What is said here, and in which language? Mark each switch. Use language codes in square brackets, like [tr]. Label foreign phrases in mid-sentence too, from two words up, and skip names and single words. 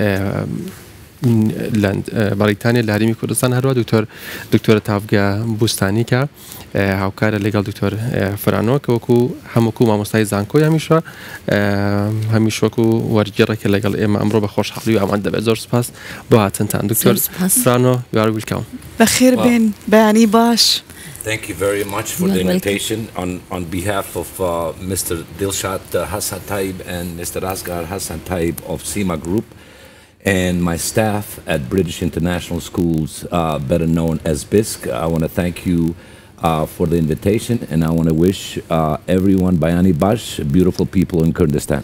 [ckb] بەریتانیا لە هەرێمی کوردستان هەروە دکتۆرە تافگە بوستانی کە هاوکارە لەگەڵ دکتۆر فرانۆ کە وەکو هەموو مامۆستای زانکۆی هەمیش وەکو وەرگێڕێکە لەگەڵ ئێمە ئەمڕۆ بە خۆشحاڵی و ئامان دەبێت زۆر سپاس بۆ هاتنتان دکتۆر فرانۆ [en] you are welcome. [ckb] بەخێر بێن بەیانی باش. [en] Thank you very much for the invitation on behalf of Mr. Dilshat Hassan Taib and Mr. Asghar Hassan Taib of SEMA Group and my staff at British International Schools, better known as BISC. I want to thank you for the invitation and I want to wish everyone [ckb] بەیانی باش, [en] beautiful people in Kurdistan.